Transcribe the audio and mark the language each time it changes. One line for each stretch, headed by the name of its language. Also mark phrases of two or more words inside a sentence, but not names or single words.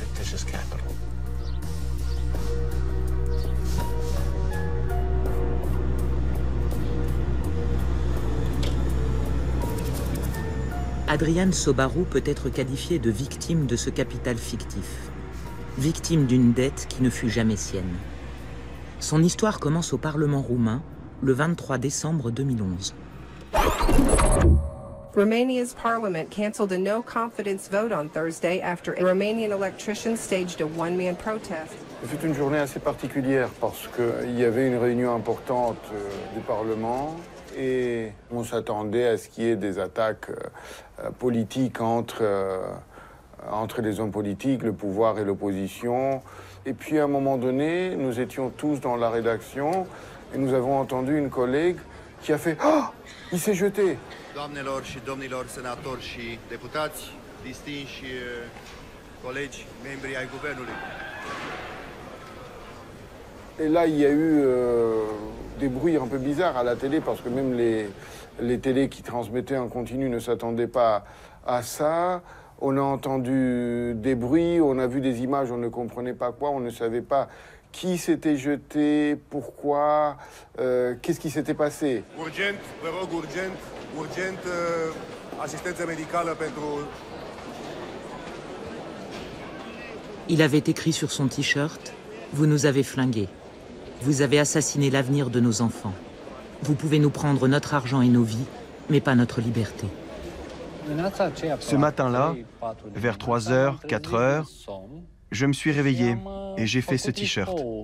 French: Adrian Sobaru peut être qualifié de victime de ce capital fictif. Victime d'une dette qui ne fut jamais sienne. Son histoire commence au Parlement roumain le 23 décembre 2011.
English: Romania's parliament canceled a no-confidence vote on Thursday after Romanian electricians staged a one-man protest.
French: C'est une journée assez particulière parce qu'il y avait une réunion importante du Parlement et on s'attendait à ce qu'il y ait des attaques politiques entre les hommes politiques, le pouvoir et l'opposition. Et puis à un moment donné, nous étions tous dans la rédaction et nous avons entendu une collègue qui a fait « Oh, il s'est jeté !»
Romanian: Doamnelor și domnilor senatori și deputați, distinși colegi, membri ai guvernului.
French: Et là, il y a eu des bruits un peu bizarres à la télé parce que même les télés qui transmettaient en continu ne s'attendaient pas à ça. On a entendu des bruits, on a vu des images, on ne comprenait pas quoi, on ne savait pas qui s'était jeté, pourquoi, qu'est-ce qui s'était passé.
Romanian: Urgent, vă rog, urgent, asistență medicală pentru...
French: Il avait écrit sur son t-shirt « Vous nous avez flingués. Vous avez assassiné l'avenir de nos enfants. Vous pouvez nous prendre notre argent et nos vies, mais pas notre liberté. » Ce matin-là, vers 3h, 4h, je me suis réveillé et j'ai fait ce t-shirt.